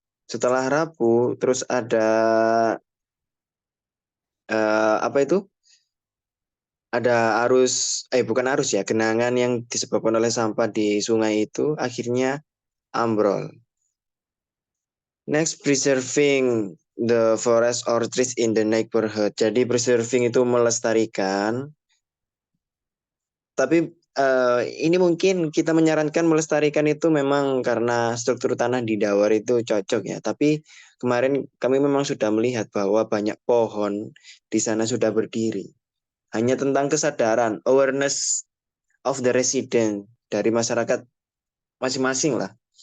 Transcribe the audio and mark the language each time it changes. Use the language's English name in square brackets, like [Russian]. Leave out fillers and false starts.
[Indonesian] Setelah rapuh, terus ada ada bukan arus ya, genangan yang disebabkan oleh sampah di sungai itu akhirnya ambrol. [English] Next, preserving the forest or trees in the neighborhood. [Indonesian] Jadi preserving itu melestarikan. Tapi ini mungkin kita menyarankan melestarikan itu memang karena struktur tanah di Dawar itu cocok ya. Tapi kemarin kami memang sudah melihat bahwa banyak pohon di sana sudah berdiri. Hanya tentang kesadaran, [English] awareness of the resident [Indonesian] dari masyarakat masing-masing lah.